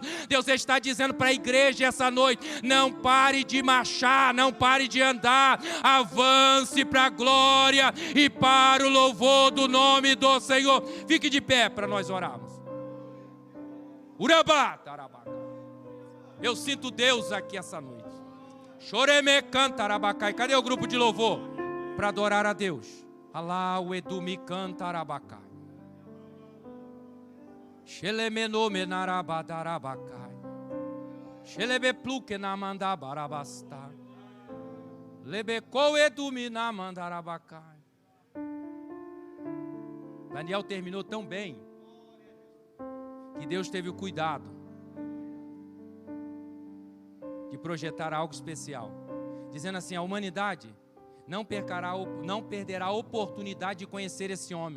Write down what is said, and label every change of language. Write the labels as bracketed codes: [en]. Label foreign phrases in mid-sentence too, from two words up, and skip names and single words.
[pt] Deus está dizendo para a igreja essa noite: não pare de marchar, não pare de andar, avance para a glória e para o louvor do nome do Senhor. Fique de pé para nós orarmos. Urabá, tarabá. Eu sinto Deus aqui essa noite. Choreme canta arabacai. Cadê o grupo de louvor para adorar a Deus? Alá o edu me canta arabacai. Shelemeno menarabadarabacai. Shelebe pluque na mandabarabasta. Lebeco edu me na mandarabacai. Daniel terminou tão bem que Deus teve o cuidado de projetar algo especial, dizendo assim: a humanidade não perderá a oportunidade de conhecer esse homem.